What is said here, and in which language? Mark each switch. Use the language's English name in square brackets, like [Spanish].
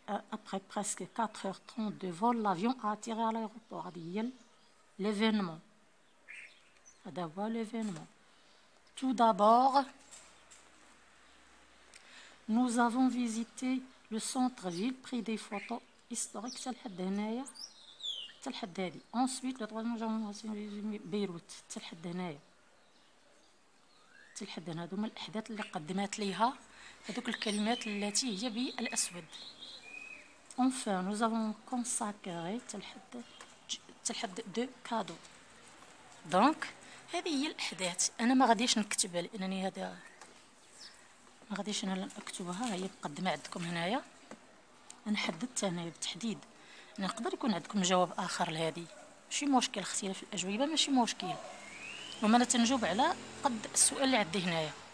[French] Après presque 4h30 de vol, l'avion a atterri à l'aéroport. [Arabic] هذه هي l'événement. هذا هو l'événement. [French] Tout d'abord, nous avons visité le centre-ville, pris des photos historiques. [Arabic] حتى لحد هنايا، حتى لحد هادي. [French] Ensuite, le troisième jour, Beyrouth. [Arabic] حتى لحد هنايا، حتى لحد هنا. هادو هما الأحداث اللي قدمت ليها هذوك الكلمات التي هي بالأسود. [French] Enfin, nous avons consacré [Arabic] حتى لحد دو كادو. دونك هذه هي الأحداث. أنا ما غاديش نكتبها لأنني هذا ما غاديش انا نكتبها. هي مقدمه عندكم هنايا. انا حددت هنايا بالتحديد. نقدر يكون عندكم جواب اخر لهذه، ماشي مشكل. اختلاف الاجوبه ماشي مشكل، وما انا تنجاوب على قد السؤال اللي عندي هنايا.